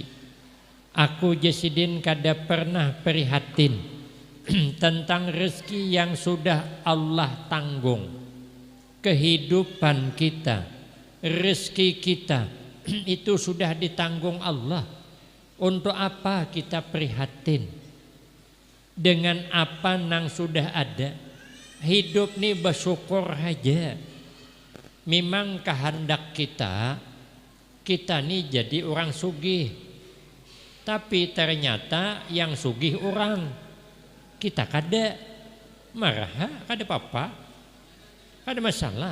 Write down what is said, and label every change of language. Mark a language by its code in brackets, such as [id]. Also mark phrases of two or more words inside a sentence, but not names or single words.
[id] Aku jasidin kada pernah prihatin tentang rezeki yang sudah Allah tanggung. Kehidupan kita, rezeki kita itu sudah ditanggung Allah. Untuk apa kita prihatin dengan apa yang sudah ada? Hidup ni bersyukur aja. Memang kehendak kita ni jadi orang sugih. Tapi ternyata yang sugih orang. Kita kada marah, kada apa-apa. Kada masalah.